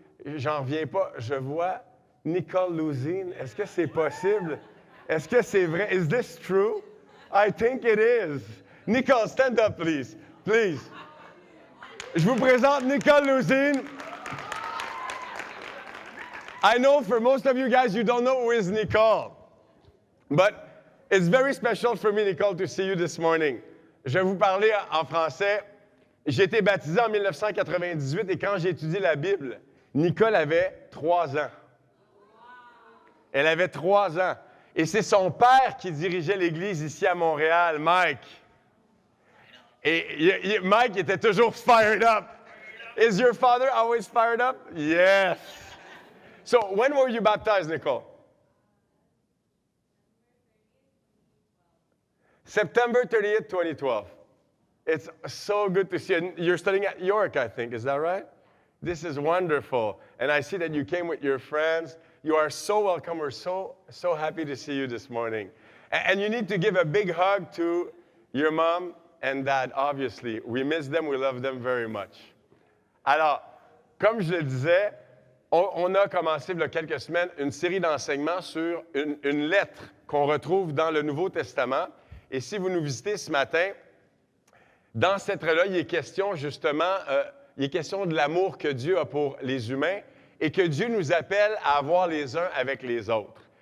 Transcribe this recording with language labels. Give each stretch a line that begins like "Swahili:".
French: J'en reviens pas, je vois Nicole Louzine. Est-ce que c'est possible? Est-ce que c'est vrai?
English: Is this true? I think it is. Nicole, stand up, please. Please.
French: Je vous présente Nicole Louzine.
English: I know for most of you guys, you don't know who is Nicole. But it's very special for me, Nicole, to see you this morning.
French: Je vais vous parler en français. J'ai été baptisé en 1998 et quand j'ai étudié la Bible, Nicole avait 3 ans. Elle avait 3 ans. Et c'est son père qui dirigeait l'église ici à Montréal, Mike. Et Mike était toujours
English: fired up. Is your father always fired up? Yes. So, when were you baptized, Nicole? September 30th, 2012. It's so good to see you. You're studying at York, I think. Is that right? This is wonderful. And I see that you came with your friends. You are so welcome. We're so happy to see you this morning. And you need to give a big hug to your mom and dad, obviously. We miss them. We love them very much.
French: Alors, comme je le disais, on a commencé il y a quelques semaines une série d'enseignements sur une lettre qu'on retrouve dans le Nouveau Testament. Et si vous nous visitez ce matin, dans cette lettre-là, il est question justement, il est question de l'amour que Dieu a pour les humains et que Dieu nous appelle à avoir les uns avec les autres.